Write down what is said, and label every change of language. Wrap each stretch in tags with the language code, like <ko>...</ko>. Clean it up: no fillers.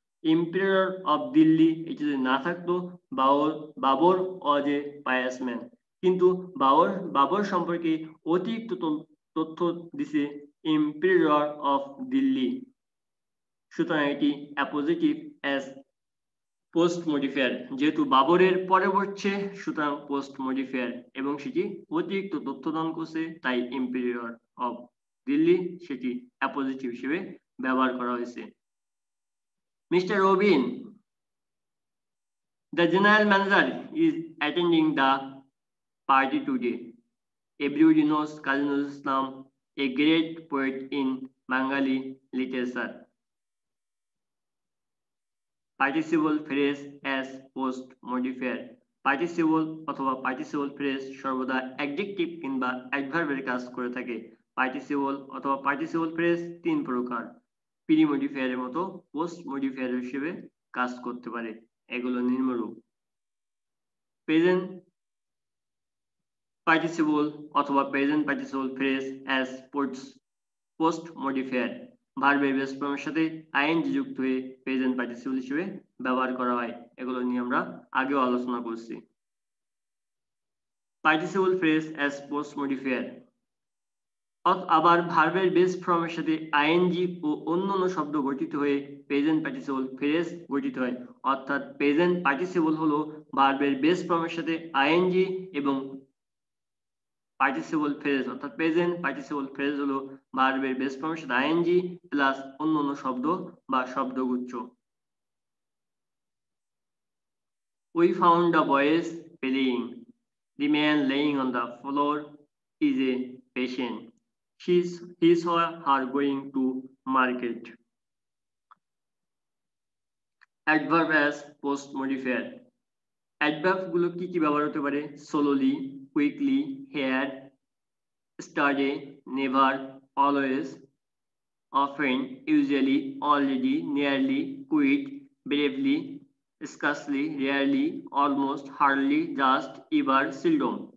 <bn>Empire of Delhi এটি যদি না থাকতো বাবর</bn> <en>was a pious man,</en> <bn>কিন্তু বাবর সম্পর্কে অতিরিক্ত তথ্য দিছে এম্পায়ার অফ দিল্লি, সুতরাং এটি অ্যাপোজিটিভ অ্যাজ পোস্ট মডিফায়ার। যেহেতু বাবরের পরে বসছে সুতরাং পোস্ট মডিফায়ার এবং সেটি অতিরিক্ত তথ্য দান করছে, তাই এম্পায়ার অফ দিল্লি সেটি অ্যাপোজিটিভ হিসেবে ব্যবহার করা হয়েছে।</bn> <en>Mister Robin, the general manager is attending the party today. Everybody knows Kazi Nazrul Islam, a great poet in Bengali literature. Participle phrase as post modifier.</en> <bn>Participle অথবা পার্টিসিপল ফ্রেজ সর্বদা adjective কিংবা অ্যাডভার্বের কাজ করে থাকে। পার্টিসিপল অথবা participle phrase তিন প্রকার, pre মডিফায়ারের মতো পোস্ট মডিফায়ার হিসেবে কাজ করতে পারে। এগুলো নিম্নরূপ: প্রেজেন্ট পার্টিসিপল অথবা present participle phrase as post modifier, ভার্বের বেস ফর্মের সাথে আইএনজি যুক্ত হয়ে প্রেজেন্ট পার্টিসিপল হিসেবে ব্যবহার করা হয়। এগুলো নিয়ে আমরা আগেও আলোচনা করছি। Participle phrase as post modifier, আবার ভার্বের বেস ফর্মের সাথে আইএনজি ও অন্যান্য শব্দ গঠিত হয়ে প্রেজেন্ট পার্টিসিপল ফ্রেজ গঠিত হয়। অর্থাৎ প্রেজেন্ট পার্টিসিপল হলো ভার্বের বেস ফর্মের সাথে আইএনজি এবং পার্টিসিপল ফ্রেজ অর্থাৎ প্রেজেন্ট পার্টিসিপল ফ্রেজ হলো ভার্বের বেস ফর্মের সাথে আইএনজি প্লাস অন্যান্য শব্দ বা শব্দগুচ্ছ।</bn> <en>We found the boys playing. The man laying on the floor is a patient. He saw her going to market. Adverb as post modifier.</en> <bn>Adverb গুলো কি কি ব্যবহার হতে পারে?</bn> <en>Solely, quickly, had, study, never, always, often, usually, already, nearly, quit, bravely, scarcely, rarely, almost, hardly, just, ever, seldom.</en>